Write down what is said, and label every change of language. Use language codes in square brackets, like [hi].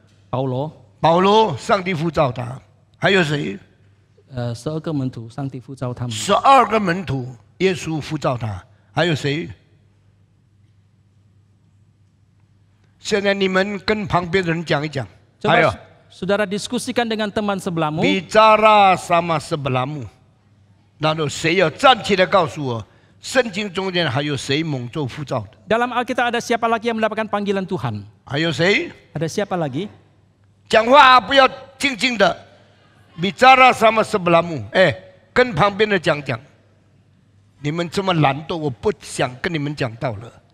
[zh] 保罗，保罗，上帝呼召他。还有谁 12个门徒，上帝呼召他们。？12个门徒，耶稣呼召他。还有谁？现在你们跟旁边的人讲一讲。还有 [id] Coba saudara diskusikan dengan teman sebelahmu. bicara sama sebelahmu。 [zh] 然后谁要站起来告诉我，圣经中间还有谁蒙受呼召的？ [id] Dalam Alkitab ada siapa lagi yang mendapatkan panggilan Tuhan? [zh] 还有谁？ [id] Ada siapa lagi? [zh] 讲话不要静静的， [id] bicara sama sebelahmu。 [zh] 哎，跟旁边的讲讲。你们这么懒惰，我不想跟你们讲道了。